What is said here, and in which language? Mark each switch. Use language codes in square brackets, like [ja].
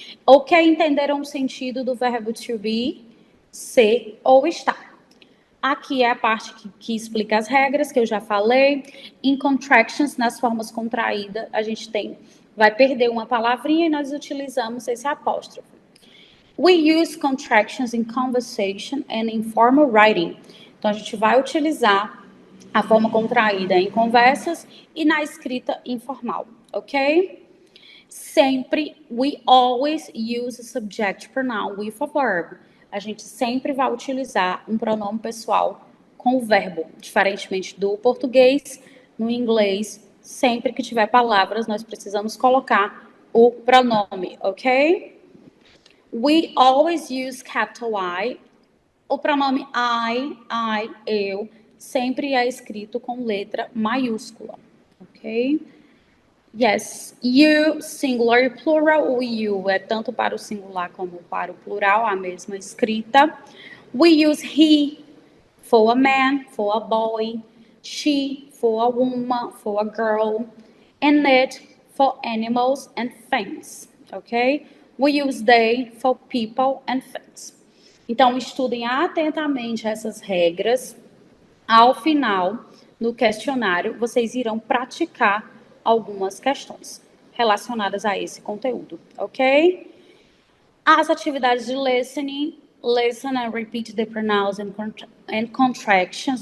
[pt] Ok, entenderam o sentido do verbo to be, ser ou estar. Aqui é a parte que explica as regras, que eu já falei. Em contractions, nas formas contraídas, a gente vai perder uma palavrinha e nós utilizamos esse apóstrofo. [en] We use contractions in conversation and in formal writing. [pt] Então, a gente vai utilizar a forma contraída em conversas e na escrita informal, ok? Sempre, [en] we always use a subject pronoun with a verb. [pt] A gente sempre vai utilizar um pronome pessoal com o verbo, diferentemente do português, no inglês, sempre que tiver palavras, nós precisamos colocar o pronome, ok? [en] We always use capital I. [pt] O pronome eu, sempre é escrito com letra maiúscula, ok? Yes, you, singular e plural. O you é tanto para o singular como para o plural, a mesma escrita. [en] We use he for a man, for a boy, she for a woman, for a girl, and it for animals and things, ok? We use they for people and things. [pt] Então, estudem atentamente essas regras. Ao final, no questionário, vocês irão praticar algumas questões relacionadas a esse conteúdo, ok? As atividades de [en] listening, listen and repeat the pronouns and contractions.